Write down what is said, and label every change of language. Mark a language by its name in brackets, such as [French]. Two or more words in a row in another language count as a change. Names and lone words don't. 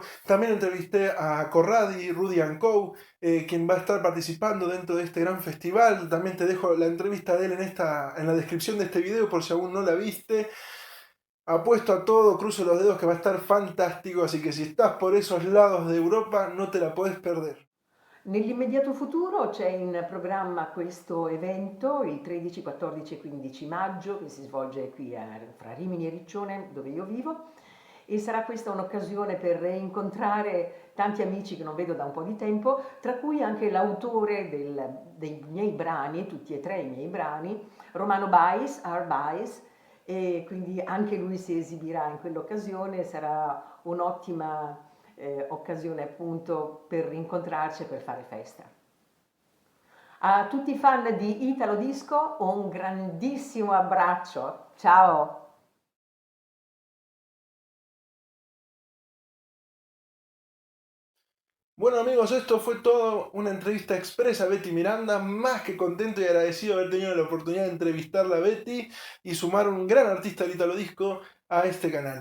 [Spanish] También entrevisté a Corradi, Rudy Co., quien va a estar participando dentro de este gran festival. También te dejo la entrevista de él en la descripción de este video por si aún no la viste. Apuesto a todo, cruzo los dedos que va a estar fantástico, así que si estás por esos lados de Europa no te la podés perder. [Italian] Nell'immediato futuro c'è in programma questo evento il 13, 14 e 15 maggio che si svolge qui fra Rimini e Riccione, dove io vivo, e sarà questa un'occasione per incontrare tanti amici che non vedo da un po' di tempo, tra cui anche l'autore dei miei brani, tutti e 3 i miei brani, Romano Bais, R. Bais, e quindi anche lui si esibirà in quell'occasione, sarà un'ottima occasione appunto per rincontrarci e per fare festa. A tutti i fan di Italo Disco un grandissimo abbraccio, ciao! [Spanish] Bueno amigos, esto fue todo una entrevista expresa a Betty Miranda, más que contento y agradecido de haber tenido la oportunidad de entrevistarla a Betty y sumar un gran artista del Italo Disco a este canal.